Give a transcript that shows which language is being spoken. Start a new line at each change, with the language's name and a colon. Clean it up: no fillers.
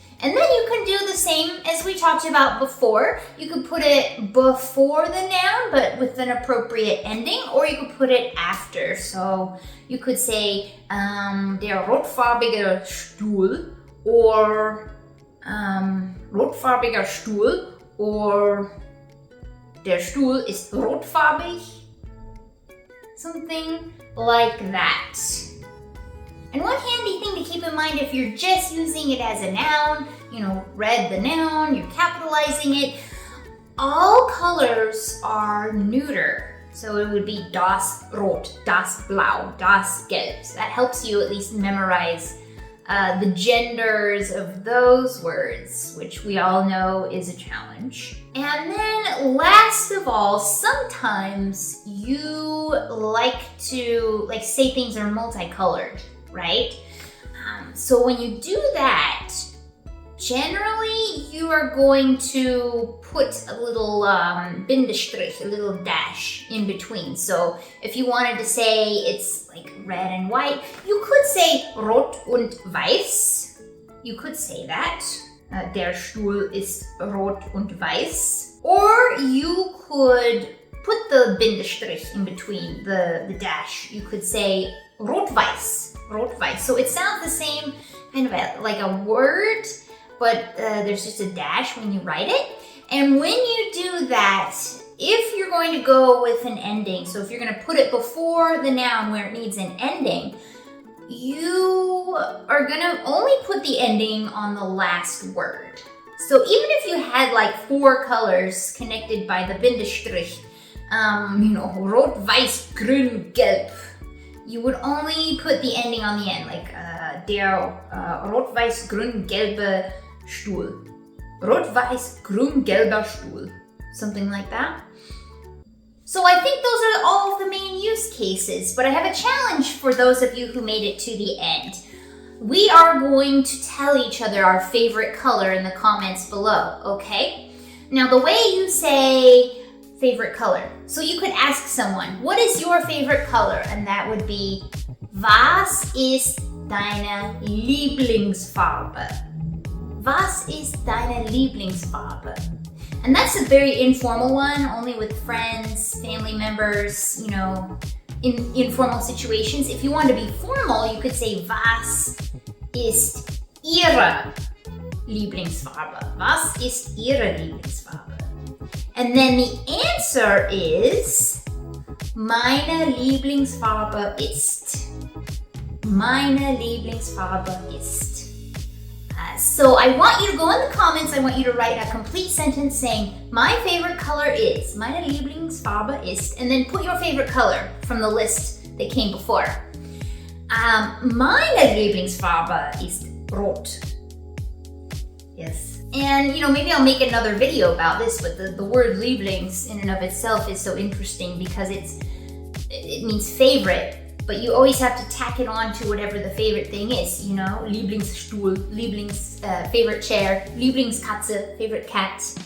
English: And then you can do the same as we talked about before. You could put it before the noun, but with an appropriate ending, or you could put it after. So you could say,
German: der rotfarbige Stuhl,
English: or
German: rotfarbiger Stuhl,
English: or
German: der Stuhl ist rotfarbig.
English: Something like that. And one handy thing to keep in mind if you're just using it as a noun, read the noun, you're capitalizing it, all colors are neuter. So it would be
German: das Rot, das Blau, das Gelb.
English: So that helps you at least memorize the genders of those words, which we all know is a challenge. And then last of all, sometimes you like to say things are multicolored, right? So when you do that, generally you are going to put a little Bindestrich, a little dash in between. So if you wanted to say it's like red and white, you could say
German: rot und weiß.
English: You could say that.
German: Der Stuhl ist rot und weiß.
English: Or you could put the Bindestrich in between, the dash. You could say
German: rot-weiß, rot-weiß.
English: So it sounds the same, kind of like a word, but there's just a dash when you write it. And when you do that, if you're going to go with an ending, so if you're going to put it before the noun where it needs an ending, you are going to only put the ending on the last word. So even if you had like 4 colors connected by the Bindestrich,
German: rot, weiß, grün, gelb,
English: you would only put the ending on the end, like
German: der rot-weiß-grün-gelbe Stuhl. Rot-weiß-grün-gelber Stuhl.
English: Something like that. So I think those are all of the main use cases, but I have a challenge for those of you who made it to the end. We are going to tell each other our favorite color in the comments below, okay? Now the way you say favorite color. So you could ask someone, what is your favorite color? And that would be,
German: was ist deine Lieblingsfarbe? Was ist deine Lieblingsfarbe?
English: And that's a very informal one, only with friends, family members, in informal situations. If you want to be formal, you could say,
German: was ist Ihre Lieblingsfarbe? Was ist Ihre Lieblingsfarbe?
English: And then the answer is,
German: meine Lieblingsfarbe ist. Meine Lieblingsfarbe ist.
English: So I want you to go in the comments, I want you to write a complete sentence saying, my favorite color is,
German: meine Lieblingsfarbe ist,
English: and then put your favorite color from the list that came before.
German: Meine Lieblingsfarbe ist rot.
English: Yes. And maybe I'll make another video about this, but the word Lieblings in and of itself is so interesting because it means favorite. But you always have to tack it on to whatever the favorite thing is, Lieblingsstuhl, favorite chair, Lieblingskatze, favorite cat.